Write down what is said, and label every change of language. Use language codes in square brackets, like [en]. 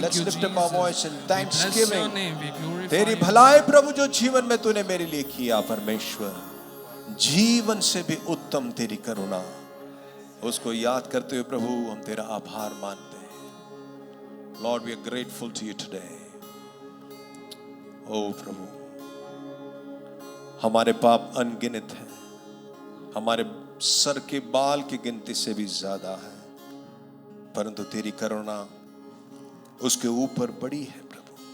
[en] Let's lift up our voice in thanksgiving. [hi] तेरी भलाई प्रभु जो जीवन में तूने मेरे लिए किया परमेश्वर, जीवन से भी उत्तम तेरी करुणा, उसको याद करते हुए प्रभु हम तेरा आभार मानते हैं। [en] Lord, we are grateful to you today. [hi] ओ प्रभु, हमारे पाप अनगिनत हैं, हमारे सर के बाल की गिनती से भी ज्यादा है, परंतु तेरी करुणा उसके ऊपर बड़ी है प्रभु।